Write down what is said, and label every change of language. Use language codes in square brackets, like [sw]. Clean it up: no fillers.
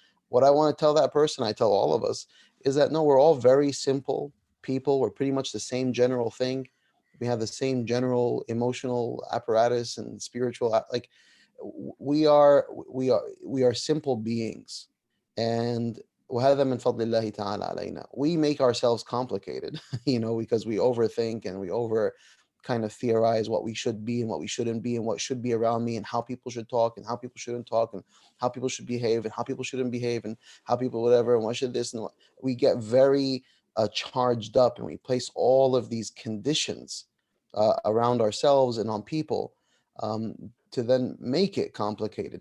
[en] What I want to tell that person, I tell all of us, is that no, we're all very simple people. We're pretty much the same general thing. We have the same general emotional apparatus and spiritual, like, we are simple beings. [ar] And وهذا من فضل الله تعالى علينا. [en] We make ourselves complicated, because we overthink and we over kind of theorize what we should be and what we shouldn't be and what should be around me and how people should talk and how people shouldn't talk and how people should behave and how people shouldn't behave and how people whatever and what should this and what. We get very charged up, and we place all of these conditions around ourselves and on people, to then make it complicated.